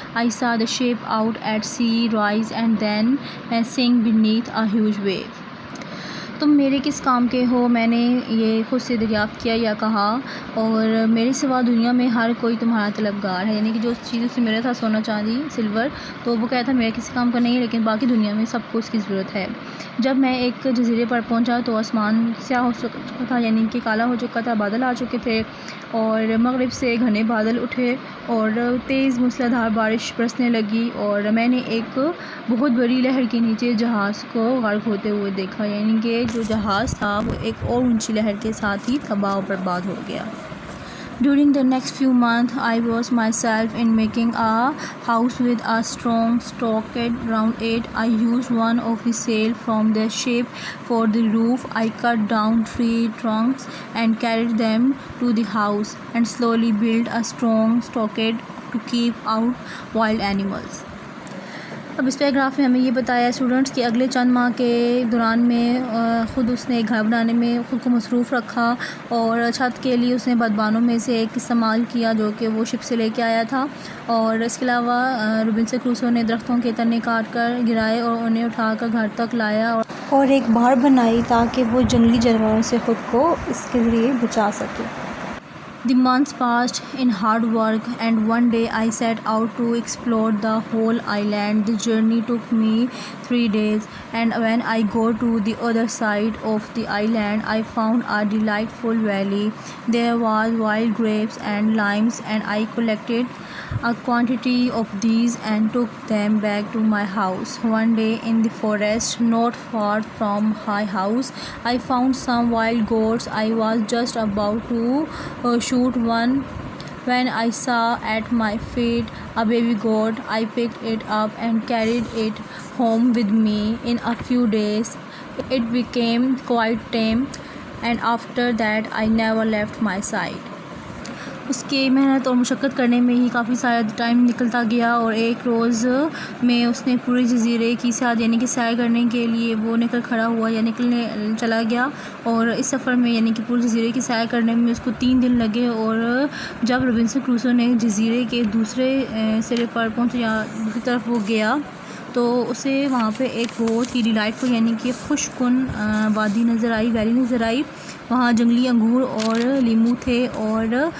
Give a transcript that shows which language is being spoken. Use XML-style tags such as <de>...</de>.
<en>I saw the ship out at sea rise and then sink beneath a huge wave.</en> <ur>تم میرے کس کام کے ہو؟ میں نے یہ خود سے دریافت کیا یا کہا، اور میرے سوا دنیا میں ہر کوئی تمہارا طلبگار ہے، یعنی کہ جو چیز اس سے ملا تھا سونا، چاندی، سلور، تو وہ کہتا تھا میرے کسی کام کا نہیں ہے، لیکن باقی دنیا میں سب کو اس کی ضرورت ہے. جب میں ایک جزیرے پر پہنچا تو آسمان سیاہ ہو چکا تھا، یعنی کہ کالا ہو چکا تھا، بادل آ چکے تھے اور مغرب سے گھنے بادل اٹھے اور تیز موسلادھار بارش برسنے لگی، اور میں نے ایک بہت بڑی لہر کے نیچے جہاز کو غرق ہوتے ہوئے دیکھا، یعنی کہ جو جہاز تھا وہ ایک اور اونچی لہر کے ساتھ ہی تباہ و برباد ہو گیا.</ur> <en>During the next few months, I was myself in making a house with a strong stockade around it. I used one of the sail from the ship for the roof. I cut down tree trunks and carried them to the house and slowly built a strong stockade to keep out wild animals.</en> <ur>اب اس paragraph میں ہمیں یہ بتایا students کہ اگلے چند ماہ کے دوران میں خود اس نے گھر بنانے میں خود کو مصروف رکھا اور چھت کے لیے اس نے بادبانوں میں سے ایک استعمال کیا جو کہ وہ شپ سے لے کے آیا تھا. اور اس کے علاوہ روبنسن کروسو نے درختوں کے تنے کاٹ کر گرائے اور انہیں اٹھا کر گھر تک لایا اور ایک بھاڑ بنائی تاکہ وہ جنگلی جانوروں سے خود کو اس کے ذریعے بچا سکے.</ur> <en>The months passed in hard work, and one day I set out to explore the whole island. The journey took me 3 days, and when I got to the other side of the island, I found a delightful valley. There was wild grapes and limes, and I collected a quantity of these and took them back to my house. One day in the forest, not far from my house, I found some wild goats. I was just about to shoot one when I saw at my feet a baby goat. I picked it up and carried it home with me. In a few days It became quite tame, and after that I never left my side.</en> <ur>اس کے محنت اور مشقت کرنے میں ہی کافی سارا time نکلتا گیا، اور ایک روز میں اس نے پورے جزیرے کی سیر یعنی کہ سیر کرنے کے لیے وہ نکل کھڑا ہوا یا نکلنے چلا گیا، اور اس سفر میں یعنی کہ پورے جزیرے کی سیر کرنے میں اس کو 3 دن لگے، اور جب رابنسن کروسو نے جزیرے کے دوسرے سرے پر پہنچ یا دوسری طرف وہ گیا تو اسے وہاں پہ ایک بہت ہی ڈیلائٹفل یعنی کہ خوش کن وادی نظر آئی، ویلی نظر آئی۔ وہاں جنگلی انگور اور لیمو تھے، اور</ur>